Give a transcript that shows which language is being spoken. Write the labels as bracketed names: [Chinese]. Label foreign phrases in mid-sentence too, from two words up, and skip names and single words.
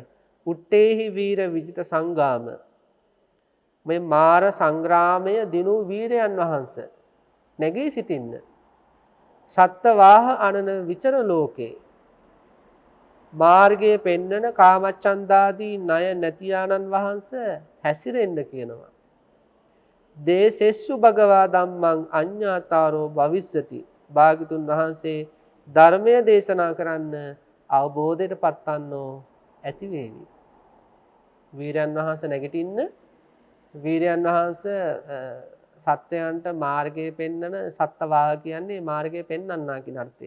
[Pali] උට්ටේහි වීර විජිත සංගාම [Sinhala] මේ මාර සංග්‍රාමය දිනු වීරයන් වහන්සේ නැගී සිටින්න. [Pali] සත්ත්වාහ අනන විචර ලෝකේ [Sinhala] මාර්ගයේ පෙන්නන කාමච්ඡන්දාදී ණය නැතියානන් වහන්සේ හැසිරෙන්න කියනවා. [Pali] දේසෙස්සු භගවා ධම්මං අඤ්ඤාතාරෝ භවිස්සති. [Sinhala] භාග්‍යතුන් වහන්සේ ධර්මය දේශනා කරන්න අවබෝධයට පත්වන්නෝ ඇති වේවි. වීරයන් වහන්සේ නැගිටින්න වීරයන් වහන්සේ සත්‍යයන්ට මාර්ගයේ පෙන්නන සත්ත්වාහ කියන්නේ මාර්ගයේ පෙන්වන්නා කියන අර්ථයෙන්.